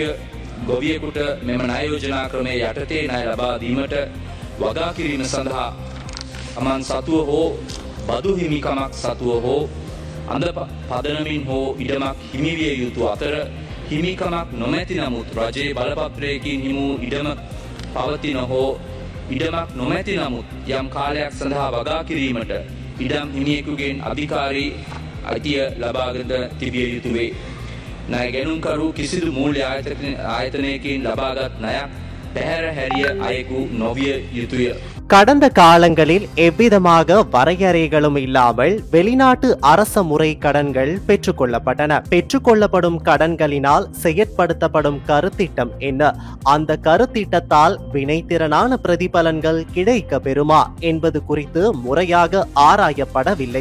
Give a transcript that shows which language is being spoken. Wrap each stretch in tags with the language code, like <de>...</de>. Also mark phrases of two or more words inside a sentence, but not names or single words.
<si>ගොවියෙකුට මෙම ණය යෝජනා ක්‍රමය යටතේ ණය ලබා දීමට වගා කිරීම සඳහා අමන් සතුව හෝ බදු හිමිකමක් සතුව හෝ අඳ පදනමින් හෝ ඉඩමක් හිමිවිය යුතු අතර හිමිකමක් නොමැති නමුත් රජයේ බලපත්‍රයකින් හිමු ඉඩම පවතින හෝ ඉඩමක් නොමැති නමුත් යම් කාලයක් සඳහා වගා කිරීමට ඉඩම් හිමියෙකුගෙන් අධිකාරී අයිතිය ලබාගත තිබිය යුතු වේ. ණය ගැනුම්කරු කිසිදු මූල්‍ය ආයතනයකින් ලබාගත් ණයක් පැහැර හැරිය අයෙකු නොවිය යුතුය.</si> <ta>கடந்த காலங்களில் எவ்விதமாக வரையறைகளும் இல்லாமல் வெளிநாட்டு அரச முறை கடன்கள் பெற்றுக்கொள்ளப்பட்டன. பெற்றுக்கொள்ளப்படும் கடன்களினால் செயற்படுத்தப்படும் கருத்திட்டம் என்ன? அந்த கருத்திட்டத்தால் வினைத்திறனான பிரதிபலன்கள் கிடைக்க பெறுமா என்பது குறித்து முறையாக ஆராயப்படவில்லை.</ta>